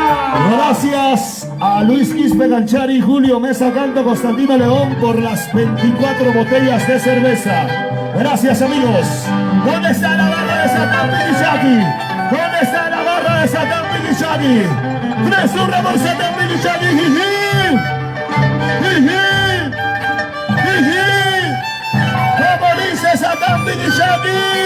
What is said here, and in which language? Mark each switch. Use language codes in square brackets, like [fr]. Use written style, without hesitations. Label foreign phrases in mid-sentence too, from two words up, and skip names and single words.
[es] Gracias a Luis Quispe Ganchari y Julio Mesa Canto Constantino León por las 24 botellas de cerveza. Gracias, amigos. ¿Dónde está la barra de Satán Pidichaki? ¿Dónde está la barra de Satán Pidichaki? ¡Presurra por Satán Pidichaki! ¡Jiji! ¡Jiji! ¡Jiji! ¿Cómo dice Satán Pidichaki?